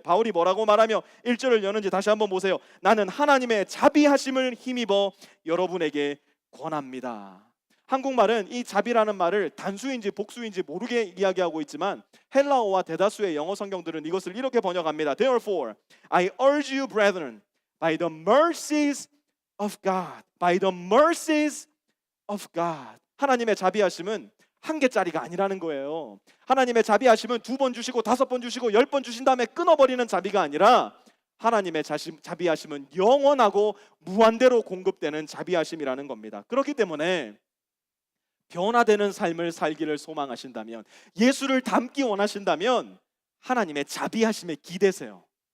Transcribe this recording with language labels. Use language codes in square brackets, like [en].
[ko] 바울이 뭐라고 말하며 1절을 여는지 다시 한번 보세요. 나는 하나님의 자비하심을 힘입어 여러분에게 권합니다. 한국말은 이 자비라는 말을 단수인지 복수인지 모르게 이야기하고 있지만 헬라어와 대다수의 영어 성경들은 이것을 이렇게 번역합니다. [en] Therefore, I urge you, brethren, by the mercies of God, by the mercies of God. [ko] 하나님의 자비하심은 한 개짜리가 아니라는 거예요. 하나님의 자비하심은 2번 주시고 5번 주시고 10번 주신 다음에 끊어버리는 자비가 아니라 하나님의 자비하심은 영원하고 무한대로 공급되는 자비하심이라는 겁니다. 그렇기 때문에 변화되는 삶을 살기를 소망하신다면, 예수를 닮기 원하신다면 하나님의 자비하심에 기대세요.